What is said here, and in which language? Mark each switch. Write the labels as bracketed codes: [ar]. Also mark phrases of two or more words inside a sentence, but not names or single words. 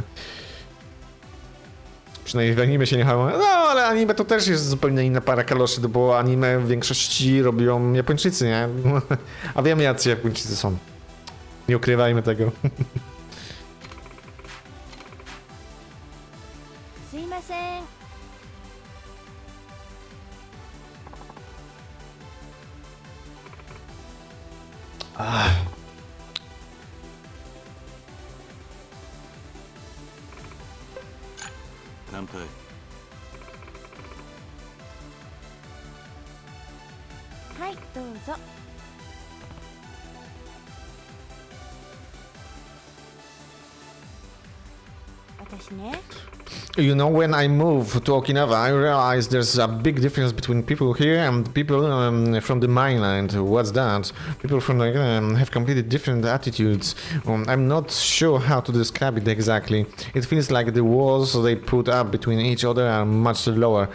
[pl] Przynajmniej w anime się nie hało. No, ale anime to też jest zupełnie inna para kaloszy, bo anime w większości robią Japończycy, nie? A wiemy, jacy Japończycy są. Nie ukrywajmy tego. [ja] すいません。乾杯。はい、どうぞ。私ね。 [en] You know, when I moved to Okinawa, I realized there's a big difference between people here and people from the mainland. What's that? People from the have completely different attitudes. I'm not sure how to describe it exactly. It feels like the walls they put up between each other are much lower.